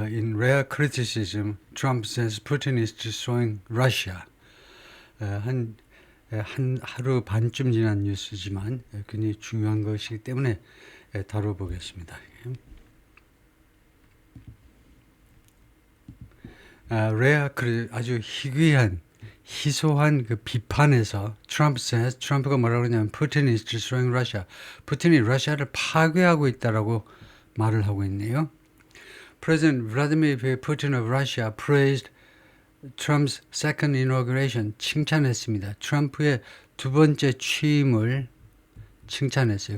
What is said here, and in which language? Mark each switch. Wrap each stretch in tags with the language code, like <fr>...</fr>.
<en>In rare criticism, Trump says Putin is destroying Russia.</en> <ko>한 하루 반쯤 지난 뉴스지만 굉장히 중요한 것이기 때문에 다뤄보겠습니다. 아주 희귀한 희소한 그 비판에서 트럼프가 뭐라고 그러냐면</ko> <en>Putin is destroying Russia.</en> <ko>푸틴이 러시아를 파괴하고 있다라고 말을 하고 있네요.</ko> <en>President Vladimir Putin of Russia praised Trump's second inauguration,</en> <ko>칭찬했습니다. 트럼프의 두 번째 취임을 칭찬했어요.</ko>